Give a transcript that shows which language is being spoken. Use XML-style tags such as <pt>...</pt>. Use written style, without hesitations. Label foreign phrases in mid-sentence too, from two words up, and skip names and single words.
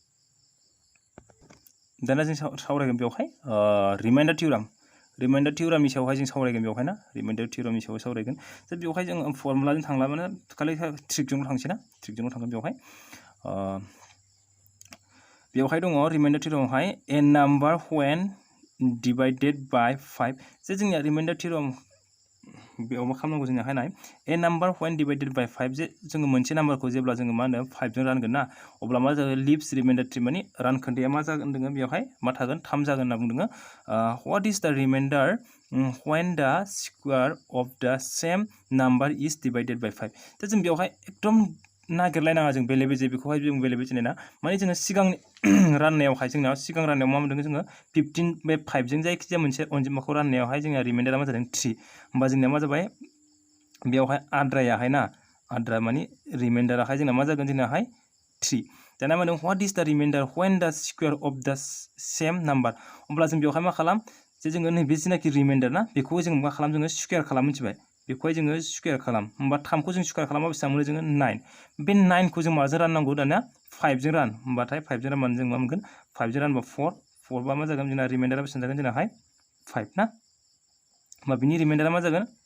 <brx>दाना जों सावरायगोन बेवहाय रिमाइन्डार थिउरामनि सायावहाय जों सावरायगोन बेवहाय ना रिमाइन्डार थिउरामनि सायाव सावरायगोन दा बेवहाय जों फर्मुलाजों थांला माने खालि ट्रिकजोंल' थांसै ना ट्रिकजोंल' थांगोन बेवहाय दङ रिमाइन्डार थिउरामावहाय</brx> <en>a number when divided by 5</en> <brx>जे जोंनिया</brx> <en>remainder theorem</en> <brx>बेयाव मा खालामनांगौ जोंनियाहाय नाय</brx> <en>a number when divided by 5</en> <brx>जे जोङो मोनसे नाम्बारखौ जेब्ला जोङो मा होनो 5 जों रानगोन ना अब्ला मा जागोन</brx> <en>leaves remainder three</en> <brx>माने रानखोन्दाया मा जागोन दोङो बेवहाय मा थागोन 3 जागोन होनना बुंदों</brx> <en>what is the remainder when the square of the same number is divided by 5</en> <brx>दा जों बेवहाय एकदम नागिरलायनाङा जों बेले बेजे बेखौहाय जों बेले बेजे ना माने जोङो सिगांनि राननायावहाय जोंनाव सिगां राननायाव मा मोनदों जोङो 15 बे 5 जों जायखिजाया मोनसे अनजिमाखौ राननायावहाय जोंहा रिमाइन्डारा मा जादों 3 होमबा जोंनिया मा जाबाय बेवहाय आद्रायाहाय ना आद्रा माने रिमाइन्डाराहाय जोंना मा जागोन जोंनाहाय 3 दाना मा होनदों</brx> <en>what is the remainder when the square of the same number</en> <brx>अब्ला जों बेवहाय मा खालाम जे जोङो नैबे जिनाखि रिमाइन्डार ना बेखौ जों मा खालाम जोङो स्क्वायर खालाम मिथिबाय बेखौहाय जोङो स्क्वायर खालाम होमबा 3 खौ जों स्क्वायर खालामबा बेसेबां मोनो जोङो 9 बे 9 खौ जों माजों राननांगौ दाना 5 जों रान होमबाथाय 5 जों रानबानो जों मा मोनगोन 5 जों रानबा 4 बा मा जागोन जोंना रिमाइन्डारा बेसेबां जागोन जोंनाहाय 5 ना होमबा बिनि रिमाइन्डारा मा जागोन</brx>